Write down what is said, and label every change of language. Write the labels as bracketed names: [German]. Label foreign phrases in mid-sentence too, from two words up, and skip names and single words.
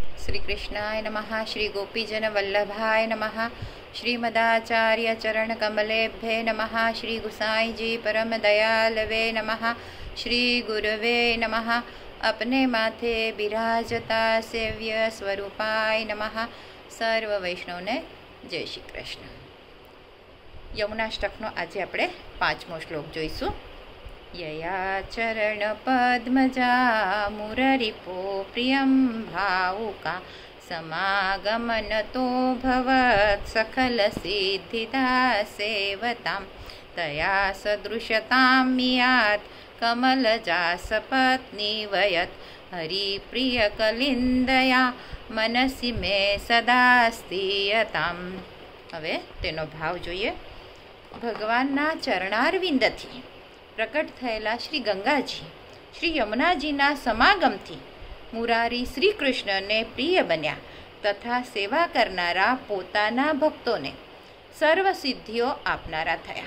[Sanskrit] श्री कृष्णाय नमः। श्री गोपीजन वल्लभाय नमः। श्रीमदाचार्य चरण कमलेभ्ये नमः। श्री गुसाई जी परम दयालवे नमः। श्री गुरवे नमः। अपने माथे बिराजता सेव्य स्वरूपाय नमः। [Gujarati] સર્વ વૈષ્ણવ ને જય શ્રી કૃષ્ણ। यमुनाष्टकનો આજે આપણે 5મો શ્લોક જોઈશું। [Sanskrit] यया चरण पद्मजा मुररिपो प्रियं भावुका समागमन तो भवत् सकल सिद्धिदा सेवतां तया सदृशतां मियात् कमलजा सपत्नी वयत् हरिप्रियकलिन्दया मनसि मे सदा स्थियतां। [Gujarati] હવે તેનો ભાવ જોઈએ। ભગવાનના ચરણારવિંદથી પ્રકટ થયેલા શ્રી ગંગાજી શ્રી યમુનાજીના સમાગમથી મુરારી શ્રી કૃષ્ણને પ્રિય બન્યા તથા સેવા કરનારા પોતાના ભક્તોને સર્વ સિદ્ધિઓ આપનારા થયા।